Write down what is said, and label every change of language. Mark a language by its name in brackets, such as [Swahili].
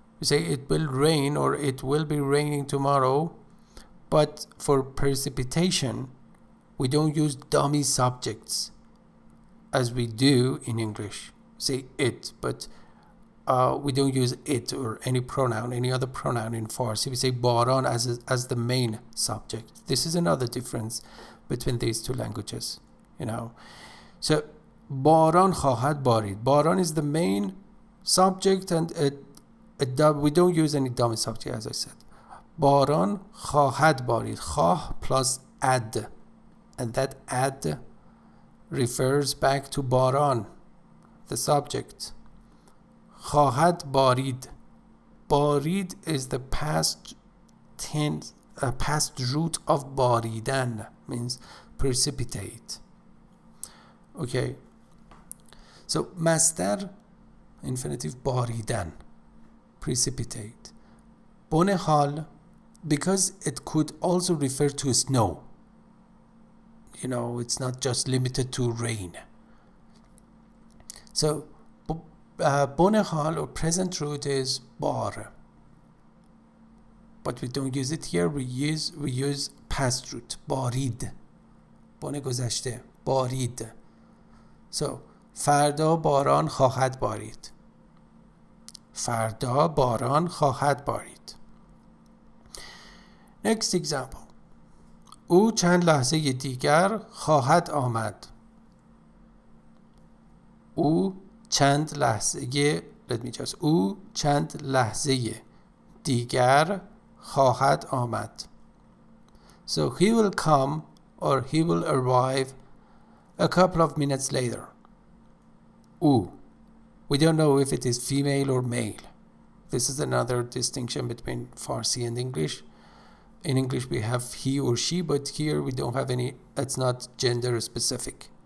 [English] We say it will rain or it will be raining tomorrow, but for precipitation we don't use dummy subjects as we do in English. Say it, but we don't use it or any pronoun, any other pronoun in Farsi. We say باران as the main subject. This is another difference between these two languages, you know. [Persian] So باران خواهد بارید. [English] باران is the main subject and we don't use any dummy subject, as I said. [Persian] باران خواهد بارید. [English] خواه plus add, and that add refers back to باران, the subject. [Persian] خواهد بارید. [English] بارید is the past tense, past root of باریدن, means precipitate. Okay. So مصدر infinitive باریدن, precipitate. بن حال, because it could also refer to snow. You know, it's not just limited to rain. So بن حال or present root is بار, but we don't use it here. We use past root بارید. [Persian] بن گذشته بارید. So فردا باران خواهد بارید. فردا باران خواهد بارید. [English] Next example. [Persian] او چند لحظه دیگر خواهد آمد. او چند لحظه او چند لحظه دیگر خواهد آمد. [English] So he will come or he will arrive a couple of minutes later. [Persian] او. [English] We don't know if it is female or male. This is another distinction between Farsi and English. In English we have he or she, but here we don't have any, it's not gender specific.